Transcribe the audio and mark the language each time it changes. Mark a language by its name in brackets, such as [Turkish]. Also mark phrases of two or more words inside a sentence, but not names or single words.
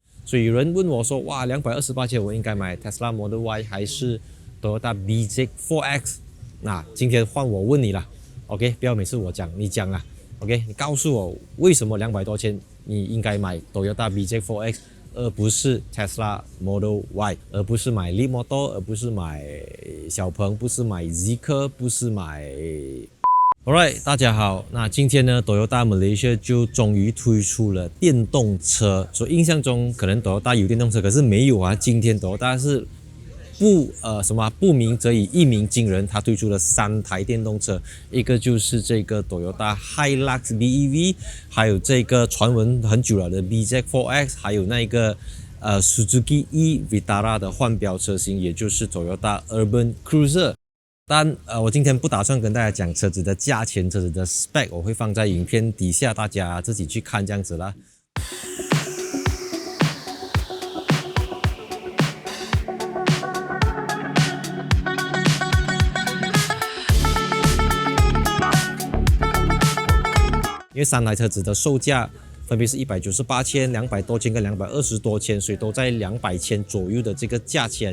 [Chinese] 所以有人問我說，哇，228,000我應該買 Tesla Model Y 還是 Toyota bZ4X？那今天換我問你了 ，OK？ 不要每次我講，你講啦 ，OK？你告訴我為什麼200多千你應該買 Toyota bZ4X， 而不是 Tesla Model Y， 而不是買 Leapmotor， 而不是買小鵬，不是買 Zeekr， 不是買。Alright， 大家好。那今天呢 ，Toyota Malaysia 就終於推出了電動車。所以印象中可能 Toyota 有電動車，可是沒有啊。今天 Toyota 是不鳴則已，一鳴驚人，它推出了3台電動車，一個就是這個 Toyota Hilux BEV， 還有這個傳聞很久了的 bZ4X， 還有那個 Suzuki e-Vitara 的換標車型，也就是 Toyota Urban Cruiser。但我今天不打算跟大家講車子的價錢、車子的 spec， 我會放在影片底下，大家自己去看這樣子啦。因為3台車子的售價分別是198千、200多千跟220多千，所以都在200千左右的這個價錢。